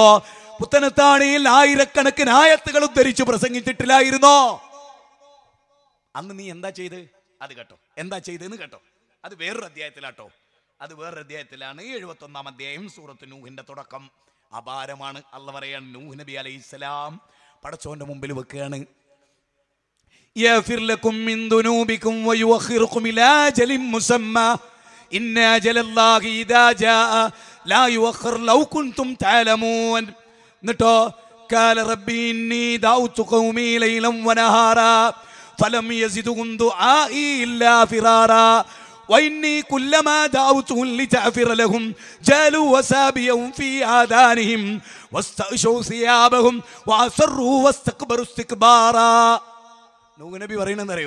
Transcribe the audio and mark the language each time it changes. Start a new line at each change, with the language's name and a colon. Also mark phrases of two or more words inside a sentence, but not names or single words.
Malayalam: പുത്തനത്താണിയിൽ ആയിരക്കണക്കിന് ആയത്തുകൾ ഉദ്ധരിച്ച് പ്രസംഗിച്ചിട്ടില്ലായിരുന്നോ? അന്ന് നീ എന്താ ചെയ്ത്? അത് കേട്ടോ. എന്താ ചെയ്തെന്ന് കേട്ടോ. അത് വേറൊരു അധ്യായത്തിലാട്ടോ. അത് വേറൊരു അധ്യായത്തിലാണ്. 71-ാം അധ്യായം സൂറത്ത് നൂഹിന്റെ തുടക്കം. അപാരമാണ്. അള്ളാഹ് പറയാണ്, നൂഹ് നബി അലൈഹിസ്സലാം പടച്ചോന്റെ മുമ്പിൽ വെക്കുകയാണ്.
Arabic: يغفر لكم من ذنوبكم ويؤخركم إلى أجل مسمى إن أجل الله إذا جاء لا يؤخر لو كنتم تعلمون. എന്നിട്ടോ قال ربي إني دعوت قومي ليلا ونهارا فلم يزدهم دعائي إلا فرارا وإني كلما دعوتهم لتغفر لهم جعلوا أصابعهم في آذانهم واستغشوا ثيابهم وأصروا واستكبروا استكبارا.
Malayalam: നൂഹ് നബി പറയുന്നതെന്നറിയോ?